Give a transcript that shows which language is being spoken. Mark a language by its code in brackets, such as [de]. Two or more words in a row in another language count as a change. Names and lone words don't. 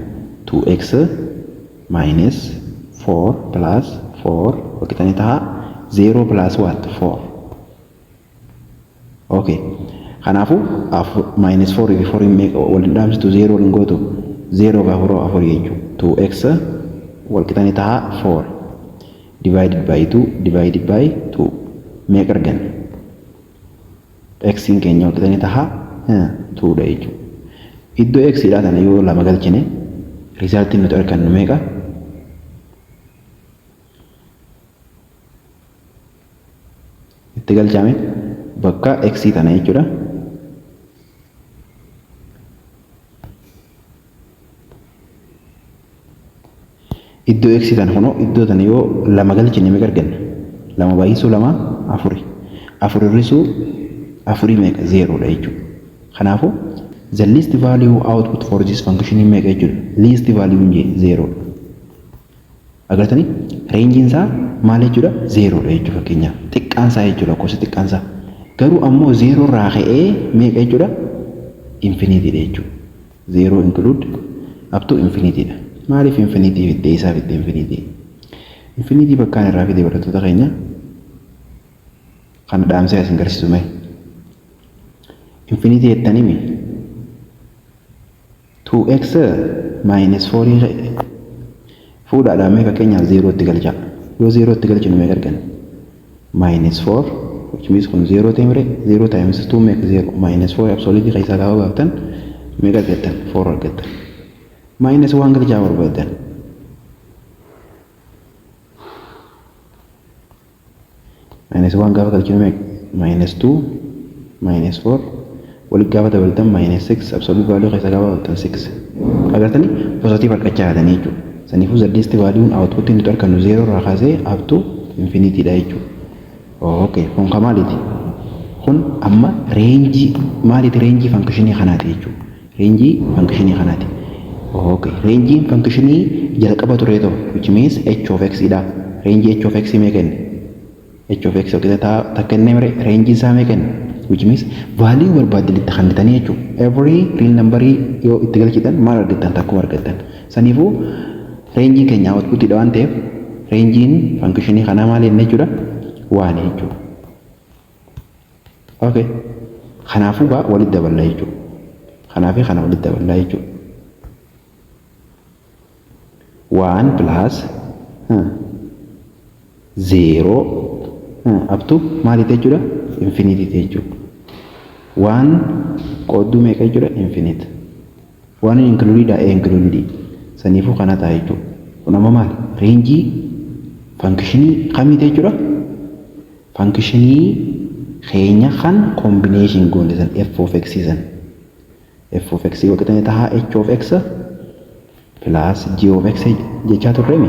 [en] 2x minus 4 plus 4 [om] walqixanii taha [en] 0 plus what 4. [om] Okay, kanaafuu minus 4 fi 4 make waliin dhaamsitu 0 waliin gootu 0 by 4 jechuudha. 2x walqixanii taha 4 [en] divided by [om] 2 make argan x in keenya walqixanii taha 2 dha jechuudha. iddoo x dha tana yoo lama galchine resultiin nuti argannu meeqa? Itti galchame bakka x tana jechuudha. Iddoo x tana kuno iddoo tana yoo lama galchine meeqa arganna? Lama baay'isuu lama afuri. Afuri irrisuu afuri meeqa? 0 dha jechuudha. Kanaafuu [en] the least value output for this function [om] meeqa jechuudha? [en] Least value nje 0. [om] Agartanii range isaa maal jechuudha? 0 dha jechuudha fakkeenyaaf. Xiqqaan isaa jechuudha gosa xiqqaan isaa. Garuu ammoo 0 irraa ka'ee meeqa jechuudha? Infinity dha jechuudha. [en] 0 include up to infinity dha. [om] Maaliif infinity fidee isaa fidee infinity? Infinity bakkaan irraa fidee barattoota keenya kan dhaamsee asin garsiisu mee? Infinity jettanii [en] 2x minus 4 [om] fuudhaadhaan mee fakkeenyaaf 0 itti galcha. Yoo 0 itti galchinu meeqa arganna? [en] Minus 4 which means [om] kun 0 ta'e mire 0 [en] times 2 make 0 minus 4 absolutely [om] keessaa gaafa baaftan meeqa argattan? 4 argattan. Minus 1 galchaa barbaaddan. Minus 1 gaafa galchinu meeqa? [en] Minus 2 minus 4 [om] walitti gaafa dabaltan [en] minus 6 absolute value [om] keessaa gaafa baaftan 6. Agartanii positive argachaa jirtanii jechuudha. Saniifuu [en] the least value output [om] nuti argannu 0 irraa kaasee [en] up to infinity [om] dha jechuudha. Okay, kun maaliiti? Kun amma range maaliiti? Range function kanaati jechuudha. Range function kanaati. Okay, range function jalqaba ture ta'u [en] which means h of x [om] dha. [en] Range h of x [om] meeqa? [en] H of x [om] okkita takka inni mire range isaa meeqa? [en] Which means [om] value barbaadde itti kennitanii jechuudha. [en] Every real number [om] yoo itti galchitan maal argattan? Takkuma argattan. Saniifuu range keenya output dha waan ta'eef range function kanaa maal jennee jechuudha? 1 jechuudha. Okay. Kanaafuu gaa walitti daballaa jechuudha. Kanaafi kana walitti daballaa jechuudha. 1 [en] plus 0 up to [om] maal jechuudha? Infinity jechuudha. 1 qoodduu meeqa jechuudha? [en] Infinite. 1 included included. [om] Saniifuu kana ta'a jechuudha. Kun amma maal? Range function kamiiti jechuudha? Function keenya kan combination goone san [en] f of x [om] san. [en] F of x [om] waqtanii ta'a [en] h of x plus g of x [om] jechaa turreemi.